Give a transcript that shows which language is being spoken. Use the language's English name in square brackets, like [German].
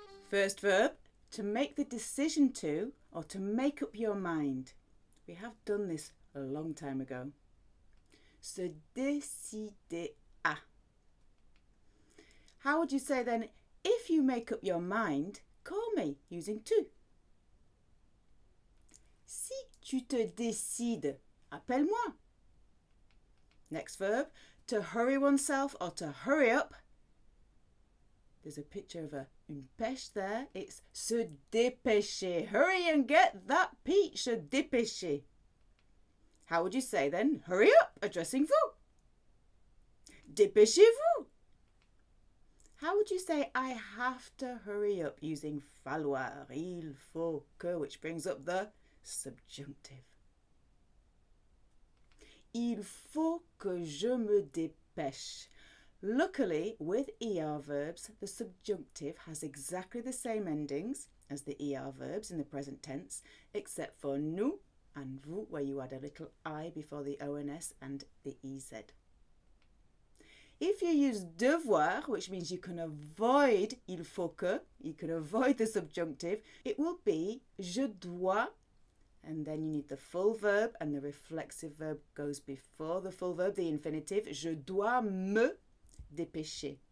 [English] First verb, to make the decision to, or to make up your mind. We have done this a long time ago. [French] Se décider à. [English] How would you say then, if you make up your mind, call me, using tu? [French] Si tu te décides, appelle-moi. [English] Next verb, to hurry oneself or to hurry up. There's a picture of une pêche there. It's se dépêcher. Hurry and get that peach, se dépêcher. How would you say then, hurry up, addressing vous? [French] Dépêchez-vous. [English] How would you say, I have to hurry up, using falloir, [French] il faut que, [English] which brings up the subjunctive. [French] Il faut que je me dépêche. [English] Luckily, with ER verbs, the subjunctive has exactly the same endings as the ER verbs in the present tense, except for nous and vous, where you add a little I before the ONS and the EZ. If you use devoir, which means you can avoid il faut que, you can avoid the subjunctive, it will be je dois, and then you need the full verb, and the reflexive verb goes before the full verb, the infinitive, [French] je dois me dépêcher.